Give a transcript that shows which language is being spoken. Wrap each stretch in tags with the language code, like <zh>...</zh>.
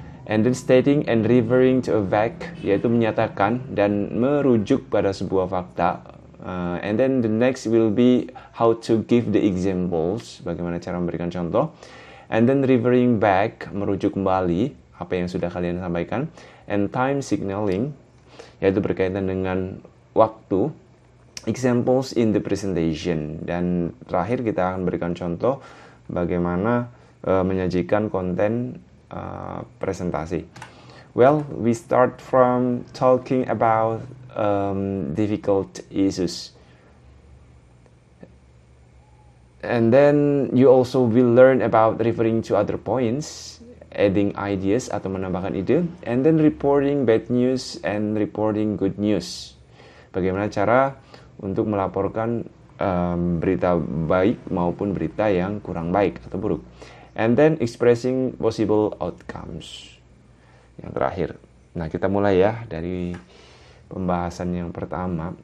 <en>And then stating and referring to a fact,</en> <id>yaitu menyatakan dan merujuk pada sebuah fakta.</id> <en>And then the next will be how to give the examples.</en> <id>Bagaimana cara memberikan contoh.</id> <en>And then referring back,</en> <id>merujuk kembali apa yang sudah kalian sampaikan.</id> <en>And time signaling,</en> <id>yaitu berkaitan dengan waktu.</id> <en>Examples in the presentation.</en> <id>Dan terakhir kita akan berikan contoh bagaimana menyajikan konten presentasi.</id> <en>Well, we start from talking about difficult issues. And then you also will learn about referring to other points, adding ideas</en> <id>atau menambahkan ide,</id> <en>and then reporting bad news and reporting good news.</en> <id>Bagaimana cara untuk melaporkan berita baik maupun berita yang kurang baik atau buruk.</id> <en>And then expressing possible outcomes.</en> <id>Yang terakhir. Nah, kita mulai ya dari pembahasan yang pertama.</id>